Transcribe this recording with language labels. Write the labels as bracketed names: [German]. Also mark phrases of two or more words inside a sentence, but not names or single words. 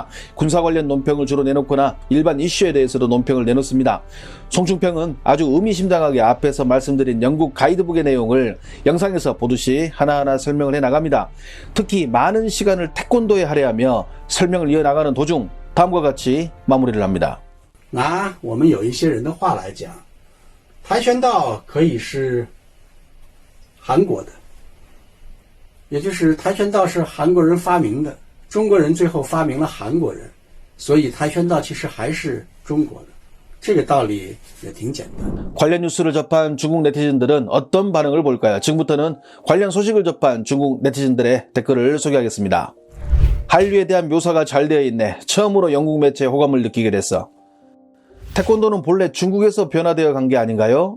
[Korean] 군사 관련 논평을 주로 내놓거나 일반 이슈에 대해서도 논평을 내놓습니다. 송충평은 아주 의미심장하게 앞에서 말씀드린 영국 가이드북의 내용을 영상에서 보듯이 하나하나 설명을 해나갑니다. 특히 많은 시간을 태권도에 할애하며 설명을 이어나가는 도중 다음과 같이 마무리를 합니다. [Chinese] 拿我们有一些人的话来讲，跆拳道可以是韩国的，也就是跆拳道是韩国人发明的，中国人最后发明了韩国人，所以跆拳道其实还是中国的，这个道理也挺简单。 [Korean] 관련 뉴스를 접한 중국 네티즌들은 어떤 반응을 볼까요? 지금부터는 관련 소식을 접한 중국 네티즌들의 댓글을 소개하겠습니다. 한류에 대한 묘사가 잘 되어 있네. 처음으로 영국 매체에 호감을 느끼게 됐어. 태권도는 본래 중국에서 변화되어 간 게 아닌가요?